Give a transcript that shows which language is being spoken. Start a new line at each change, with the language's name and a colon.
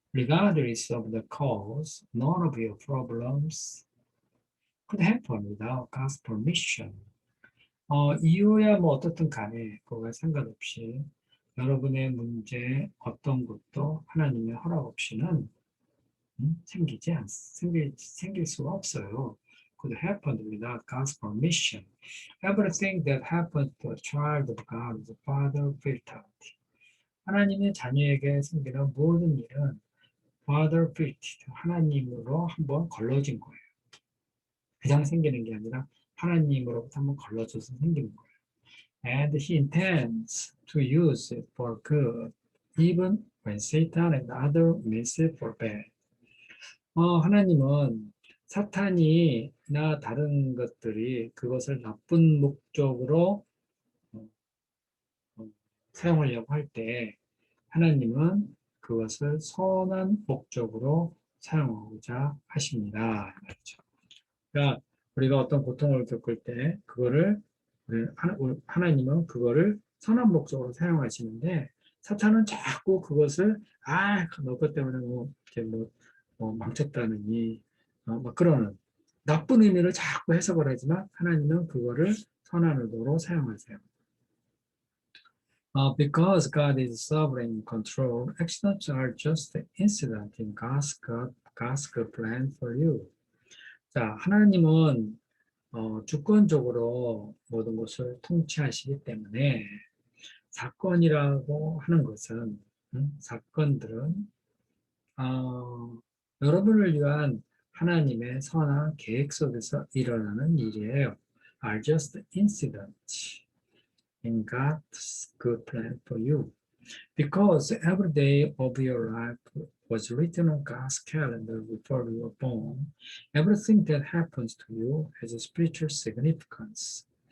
English: Regardless of the cause, none of your problems could happen without God's permission.
Korean: 이유야 뭐 어떻든 간에 그거와 상관없이 여러분의 문제 어떤 것도 하나님의 허락 없이는 생길 수가 없어요.
English: Could happen without God's permission. Everything that happens to a child of God is Father built out.
Korean: 하나님의 자녀에게 생기는 모든 일은
English: Father built,
Korean: 하나님으로 한번 걸러진 거예요. 그냥 생기는 게 아니라 하나님으로부터 한번 걸러져서 생기는 거예요.
English: And He intends to use it for good, even when Satan and others miss it for bad.
Korean: 하나님은 사탄이나 다른 것들이 그것을 나쁜 목적으로 어, 사용하려고 할 때 하나님은 그것을 선한 목적으로 사용하고자 하십니다. 그러니까 우리가 어떤 고통을 겪을 때 그거를 하나님은 그거를 선한 목적으로 사용하시는데 사탄은 자꾸 그것을 너 것 때문에 이렇게 망쳤다느니 막 그러는 나쁜 의미를 자꾸 해석을 하지만 하나님은 그거를 선한 의도로 사용하세요.
English: Because God is sovereign control, accidents are just the incident in God's good plan for you.
Korean: 자, 하나님은 주권적으로 모든 것을 통치하시기 때문에 사건이라고 하는 것은 사건들은 여러분을 위한 하나님의 선한 계획 속에서 일어나는 일이에요.
English: Are just incidents in God's good plan for you. Because every day of your life was written on God's calendar before you were born, everything that happens to you has a spiritual significance.